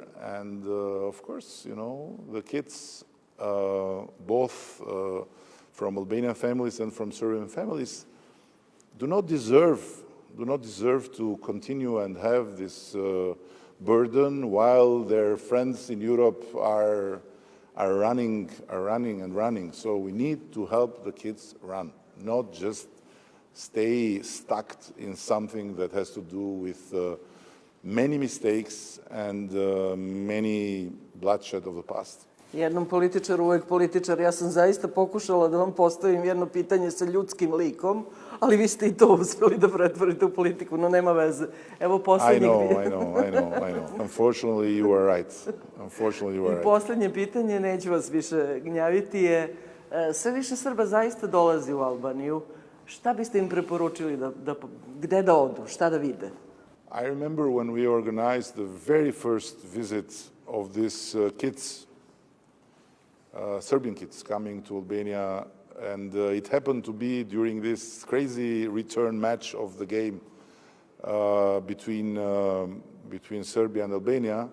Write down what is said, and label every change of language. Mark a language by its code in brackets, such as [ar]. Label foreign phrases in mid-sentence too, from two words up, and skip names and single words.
[en] And of course, the kids, both from Albanian families and from Serbian families, do not deserve to continue and have this burden while their friends in Europe are running. So we need to help the kids run, not just stay stuck in something that has to do with many mistakes and many bloodshed of the past. [sr] Jednom političaru, uvek političar. Ja sam zaista pokušala da vam postavim jedno pitanje sa ljudskim likom, ali vi ste i to uspeli da pretvorite u politiku, no nema veze. Evo poslednjeg... [en] I know. Unfortunately, you are right. [sr] I poslednje pitanje, neću vas više gnjaviti, je sve više Srba zaista dolazi u Albaniju. Šta biste im preporučili gde da odu, šta da vide? [en] I remember when we organized the very first visit of these kids, Serbian kids coming to Albania, and it happened to be during this crazy return match of the game between Serbia and Albania.